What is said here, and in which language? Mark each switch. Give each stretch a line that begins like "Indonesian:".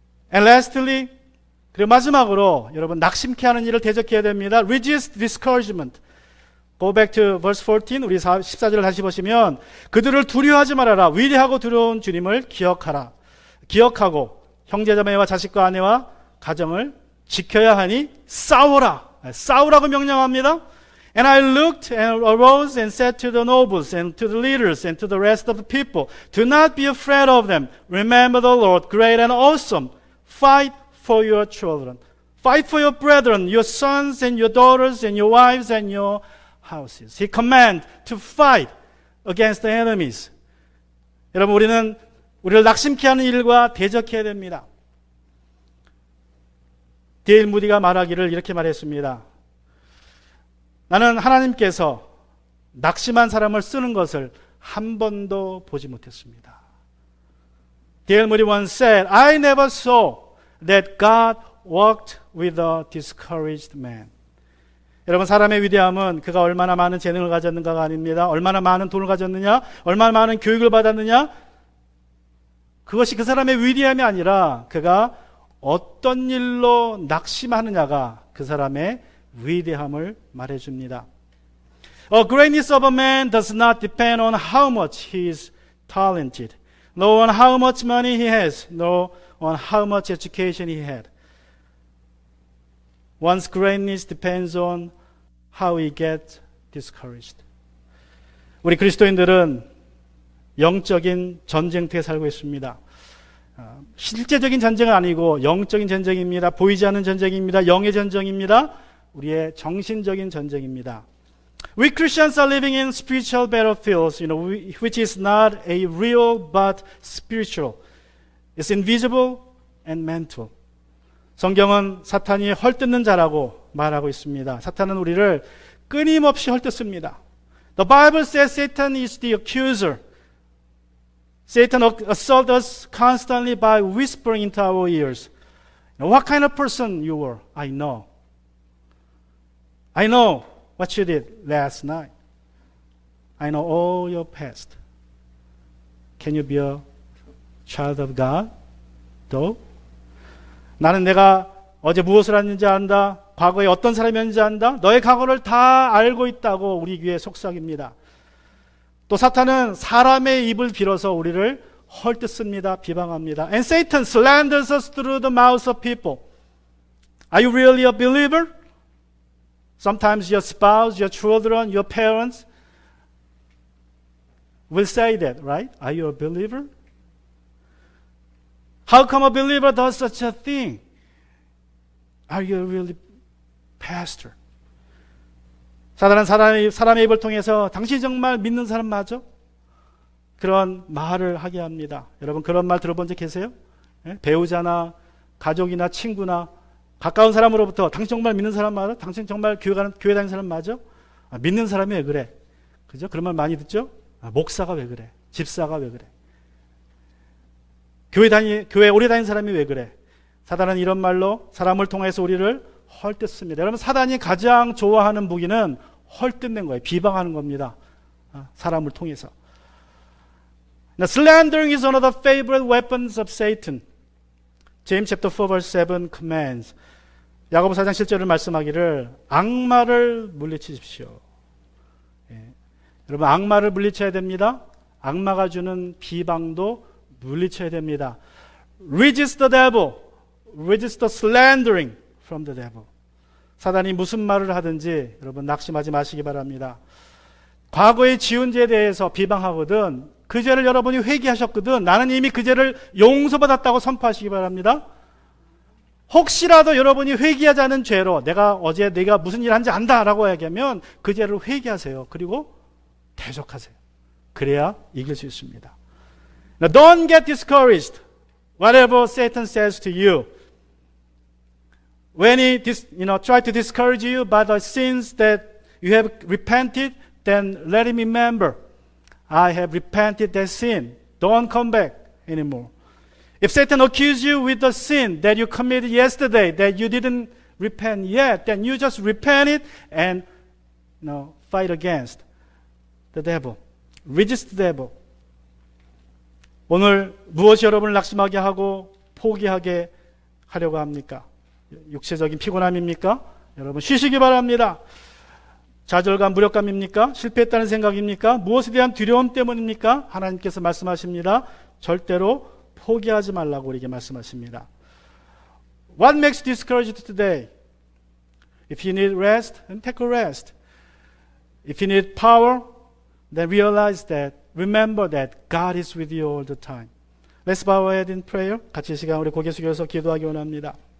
English: And lastly,
Korean: 그리고 마지막으로 여러분 낙심케 하는 일을 대적해야 됩니다.
English: Resist discouragement. Go back to verse 14.
Korean: 우리 14절을 다시 보시면 그들을 두려워하지 말아라. 위대하고 두려운 주님을 기억하라. 기억하고 형제자매와 자식과 아내와 가정을 지켜야 하니 싸워라. 싸우라고 명령합니다.
English: And I looked and arose and said to the nobles and to the leaders and to the rest of the people, do not be afraid of them. Remember the Lord, great and awesome. Fight for your children. Fight for your brethren, your sons and your daughters and your wives and your houses. He commanded to fight against the enemies.
Korean: 여러분 우리를 낙심케 하는 일과 대적해야 됩니다. 데일 무디가 말하기를 이렇게 말했습니다. 나는 하나님께서 낙심한 사람을 쓰는 것을 한 번도 보지 못했습니다.
English: 데일 무디 once said, I never saw that God walked with a discouraged man.
Korean: 여러분 사람의 위대함은 그가 얼마나 많은 재능을 가졌는가가 아닙니다. 얼마나 많은 돈을 가졌느냐, 얼마나 많은 교육을 받았느냐, 그것이 그 사람의 위대함이 아니라 그가 어떤 일로 낙심하느냐가 그 사람의 위대함을 말해줍니다.
English: A greatness of a man does not depend on how much he is talented, nor on how much money he has, nor on how much education he had. One's greatness depends on how he gets discouraged.
Korean: 우리 그리스도인들은 영적인 전쟁터에 살고 있습니다. 실제적인 전쟁은 아니고 영적인 전쟁입니다. 보이지 않는 전쟁입니다. 영의 전쟁입니다. 우리의 정신적인 전쟁입니다.
English: We Christians are living in spiritual battlefields, which is not a real but spiritual. It's invisible and mental.
Korean: 성경은 사탄이 헐뜯는 자라고 말하고 있습니다. 사탄은 우리를 끊임없이 헐뜯습니다.
English: The Bible says Satan is the accuser. Satan assaults us constantly by whispering into our ears. What kind of person you were? I know. I know what you did last night. I know all your past. Can you be a child of God? Though?
Korean: 나는 내가 어제 무엇을 했는지 안다. 과거에 어떤 사람이었는지 안다. 너의 과거를 다 알고 있다고 우리 귀에 속삭입니다. 또 사탄은 사람의 입을 빌어서 우리를 헐뜯습니다. 비방합니다.
English: And Satan slanders us through the mouths of people. Are you really a believer? Sometimes your spouse, your children, your parents will say that, right? Are you a believer? How come a believer does such a thing? Are you really pastor?
Korean: 사단은 사람의 입을 통해서 당신이 정말 믿는 사람 맞아? 그런 말을 하게 합니다. 여러분 그런 말 들어본 적 계세요? 배우자나 가족이나 친구나 가까운 사람으로부터 당신 정말 믿는 사람 맞아? 당신 정말 교회 다니는 사람 맞아? 믿는 사람이 왜 그래? 그죠? 그런 말 많이 듣죠? 목사가 왜 그래? 집사가 왜 그래? 교회 오래 다닌 사람이 왜 그래? 사단은 이런 말로 사람을 통해서 우리를 헐뜯습니다. 여러분, 사단이 가장 좋아하는 무기는 헐뜯는 거예요. 비방하는 겁니다. 사람을 통해서.
English: Now, slandering is one of the favorite weapons of Satan. James chapter 4 verse 7 commands.
Korean: 야고보 4장 7절을 말씀하기를 악마를 물리치십시오. 여러분, 악마를 물리쳐야 됩니다. 악마가 주는 비방도 물리쳐야 됩니다.
English: Resist the devil. Resist the slandering from the devil.
Korean: 사단이 무슨 말을 하든지 여러분 낙심하지 마시기 바랍니다. 과거에 지은 죄에 대해서 비방하거든 그 죄를 여러분이 회개하셨거든 나는 이미 그 죄를 용서받았다고 선포하시기 바랍니다. 혹시라도 여러분이 회개하지 않은 죄로 내가 무슨 일 한지 안다라고 얘기하면 그 죄를 회개하세요. 그리고 대적하세요. 그래야 이길 수 있습니다.
English: Now, don't get discouraged. Whatever Satan says to you, when he try to discourage you by the sins that you have repented, then let him remember, I have repented that sin. Don't come back anymore. If Satan accuses you with the sin that you committed yesterday that you didn't repent yet, then you just repent it and fight against the devil. Resist the devil.
Korean: 오늘 무엇이 여러분을 낙심하게 하고 포기하게 하려고 합니까? 육체적인 피곤함입니까? 여러분 쉬시기 바랍니다. 좌절감, 무력감입니까? 실패했다는 생각입니까? 무엇에 대한 두려움 때문입니까? 하나님께서 말씀하십니다. 절대로 포기하지 말라고 우리에게 말씀하십니다.
English: What makes you discouraged today? If you need rest, then take a rest. If you need power, then remember that God is with you all the time. Let's bow our head in prayer.
Korean: 같이 시간 우리 고개 숙여서 기도하기 원합니다.